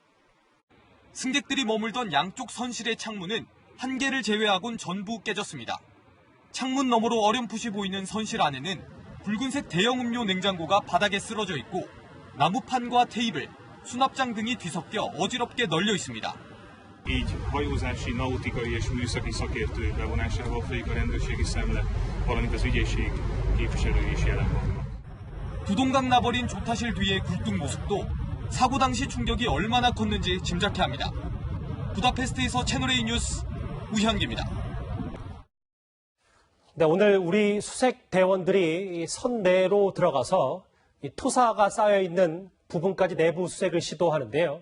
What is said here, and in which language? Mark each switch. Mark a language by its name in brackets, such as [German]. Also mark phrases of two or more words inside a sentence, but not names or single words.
[Korean] 승객들이 머물던 양쪽 선실의 창문은 한 개를 제외하곤 전부 깨졌습니다. 창문 너머로 어렴풋이 보이는 선실 안에는 붉은색 대형 음료 냉장고가 바닥에 쓰러져 있고 나무판과 테이블, 수납장 등이 뒤섞여 어지럽게 널려 있습니다. [Hungarian] Így hajózási, nautikai és műszaki szakértők bevonásával folyik a rendőrségi szemle, valamint az ügyészség képviselői is jelen vannak. [Korean] 두동강 나버린 조타실 뒤의 굴뚝 모습도 사고 당시 충격이 얼마나 컸는지 짐작케 합니다. 부다페스트에서 채널A 뉴스 우현기입니다. 네, 오늘 우리 수색 대원들이 선내로 들어가서 토사가 쌓여 있는 부분까지 내부 수색을 시도하는데요.